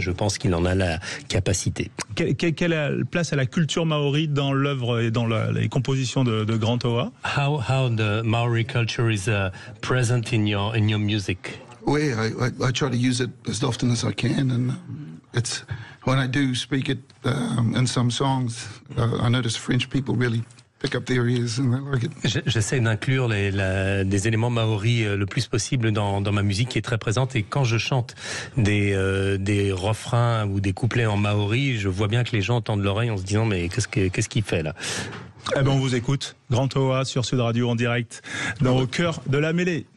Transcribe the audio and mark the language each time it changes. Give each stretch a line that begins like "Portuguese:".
French: Je pense qu'il en a la capacité. Quelle place a la culture maori dans l'œuvre et dans les compositions de Grant Oha?
English: How the Maori culture is present in your music? Well, I try to use it as often as I can, and it's when I do speak it in some songs, I notice French people really pick up their ears and they like it.
French: J'essaie d'inclure des éléments maoris le plus possible dans ma musique qui est très présente, et quand je chante des refrains ou des couplets en maori, je vois bien que les gens tendent l'oreille en se disant mais qu'est-ce qu'il fait là? Eh ben on vous écoute, Grant Oha sur Sud Radio en direct dans Au cœur de la mêlée.